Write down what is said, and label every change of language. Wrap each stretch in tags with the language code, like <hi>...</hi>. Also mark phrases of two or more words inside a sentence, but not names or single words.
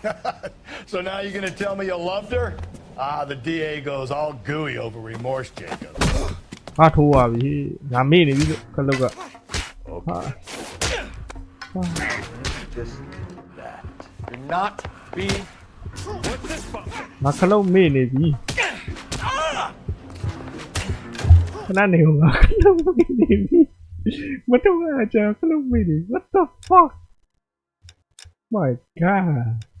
<en>So now you're gonna tell me you loved her? Ah, the DA goes all gooey over remorse, Jacob. Just that. You're not being</en> <my>ငါခလုံးမေ့နေပြီခဏနေငါခလုံးမေ့နေပြီမတော့အကြာခလုံးမေ့နေ</my> <en>what the fuck my god</en>